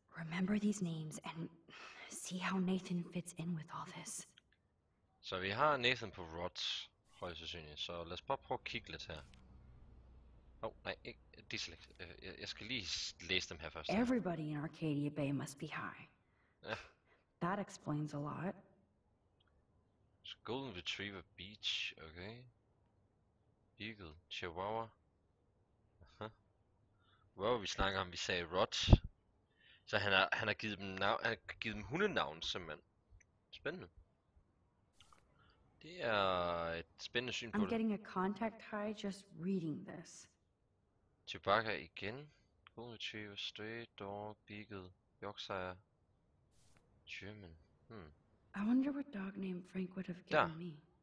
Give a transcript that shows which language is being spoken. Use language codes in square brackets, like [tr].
[en] Remember these names and see how Nathan fits in with all this. [da] Så vi har Nathan på Rod, højst sandsynligt. Så lad os bare prøve at kigge lidt her. Nej, ikke deselect. Jeg skal lige læse dem her først. [en] Everybody in Arcadia Bay must be high. [da] Ja. [en] That explains a lot. [da] Så Golden Retriever Beach, okay. Beagle, Chihuahua. Wow, vi snakker om, vi sagde Rod. Så han har givet dem hundenavn, simpelthen. Spændende. Det er et spændende syn på det. [en] I'm getting a contact high just reading this. [da] Chewbacca igen. Golden Retriever, Stray Dog, Beagle, Yorkshire, German. [en] I wonder what dog name Frank would have given me.